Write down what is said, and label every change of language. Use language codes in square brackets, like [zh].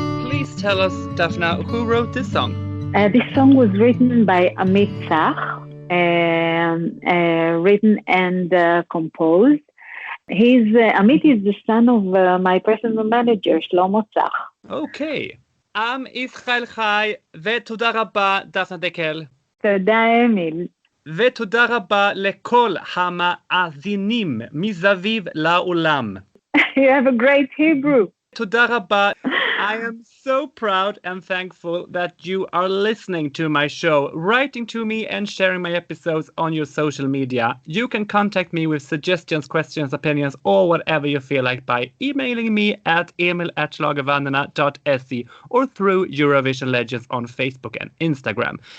[en] Please tell us, Dafna, who wrote this song? This song was written by Emil Löfström, written and composed. Amit is the son of my personal manager, Shlomo Zach. Okay. [he] עם ישראל חי, ותודה רבה, דפנה דקל. תודה, אמיל. ותודה רבה לכל המאזינים מסביב לעולם. [en] You have a great Hebrew. [he] תודה רבה. [en] I am so proud and thankful that you are listening to my show, writing to me and sharing my episodes on your social media. You can contact me with suggestions, questions, opinions, or whatever you feel like by emailing me at emil@schlagervandrena.se or through Eurovision Legends on Facebook and Instagram.